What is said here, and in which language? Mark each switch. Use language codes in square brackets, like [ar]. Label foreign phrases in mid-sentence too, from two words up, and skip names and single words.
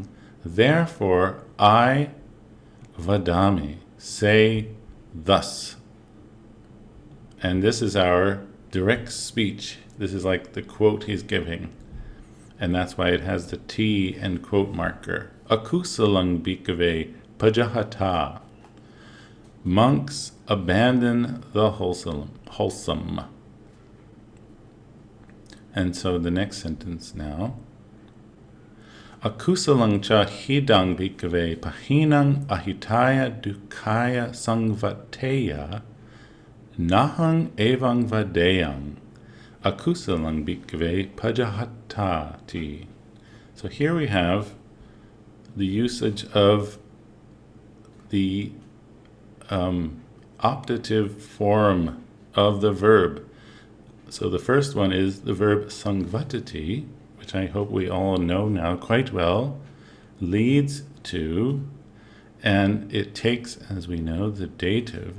[en] Therefore, I vadami, say thus. And this is our direct speech. This is like the quote he's giving. And that's why it has the T and quote marker. [pi] Akusalang bhikkhave pajahata. [en] Monks abandon the wholesome. And so the next sentence now. [pi] Akusalang cha hidang bhikkhave pahinang ahitaya dukaya sangvateya nahang evang vadeyang akusalang bhikkhave pajahatati. [en] So here we have the usage of the optative form of the verb. So the first one is the verb sangvatati, which I hope we all know now quite well, leads to, and it takes, as we know, the dative.